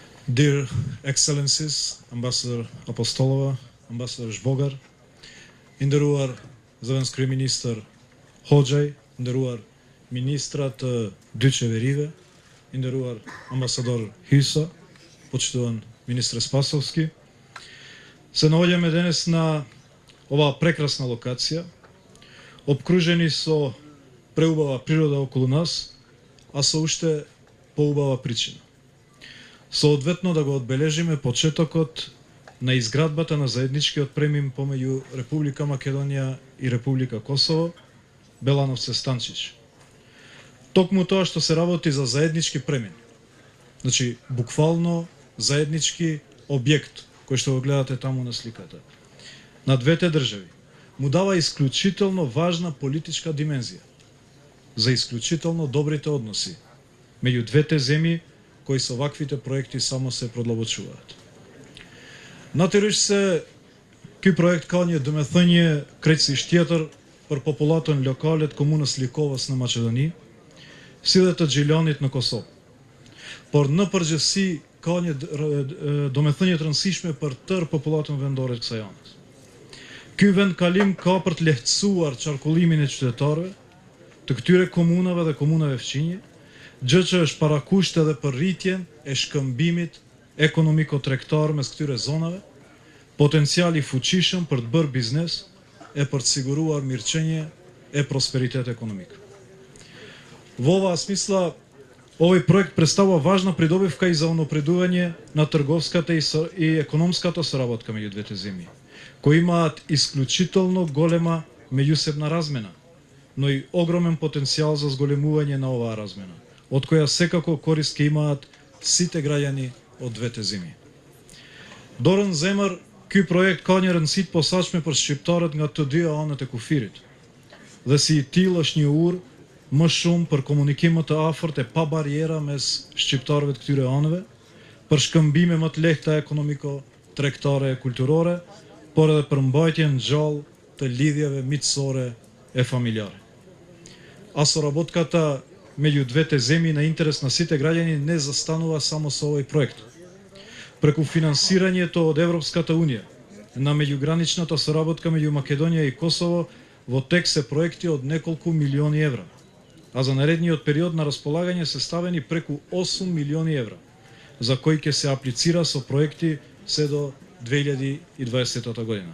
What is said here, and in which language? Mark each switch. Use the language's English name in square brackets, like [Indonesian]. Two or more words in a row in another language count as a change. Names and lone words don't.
[English] Dear Excellencies, Ambassador Apostolova, Ambassador Zhbogar, [Albanian] nderuar zëvendës kryeministër Hoxhaj, nderuar ministra të dy qeverive, nderuar ambasador Hysa, [Macedonian] поштован министре Спасовски, се наѓеме данас на ова прекрасна локација, опкружени со преубава природа околу нас, а со уште поубава причина. Соодветно да го одбележиме почетокот на изградбата на заедничкиот премин помеѓу Република Македонија и Република Косово, Белановце Станчич. Токму тоа што се работи за заеднички премин, значи буквално заеднички објект, кој што го гледате таму на сликата, на двете држави, му дава исклучително важна политичка димензија за исклучително добрите односи меѓу двете земји, кои со ваквите проекти само се продлабочуваат. [Albanian] Natyrisht se ky projekt ka një domethënie krejtësisht tjetër për popullatën lokale të komunës Likovës në Maqedoni, si dhe të Gjilanit në Kosovë. Por në përgjithësi ka një domethënie të rëndësishme për tërë popullatën vendore të kësaj anës. Ky vendkalim ka për të lehtësuar qarkullimin e qytetarëve të këtyre komunave dhe komunave fqinje, gjë që është parakusht edhe për rritjen e shkëmbimit ekonomiko-tregtar mes këtyre zonave, potenciali fuqishëm për të bërë biznes e për të siguruar mirëqenie e prosperitet ekonomik. [Macedonian] Во ова смисла, овој проект представува важна придобивка и за унапредување на трговската и економската соработка меѓу двете земји, кои имаат исклучително голема меѓусебна размена, но и огромен потенцијал за зголемување на оваа размена, од која секако корист ќе имаат сите граѓани од двете земји. [Albanian] Dorën zemër, ky projekt ka një rëndësi të posaçme për shqiptarët nga të dy anët e kufirit, dhe si i tillë është një urë më shumë për komunikim të afërt e pa bariera mes shqiptarëve të këtyre anëve, për shkëmbime më të lehta ekonomiko, tregtare e kulturore, por edhe për mbajtjen gjallë të lidhjeve miqësore e familjare. [Macedonian] Соработката меѓу двете земји на интерес на сите граѓани не застанува само со овој проект. Преку финансирањето од Европската Унија на меѓуграничната соработка меѓу Македонија и Косово во тек се проекти од неколку милиони евра, а за наредниот период на располагање се ставени преку 8 милиони евра, за кои ќе се аплицира со проекти се до 2020 година.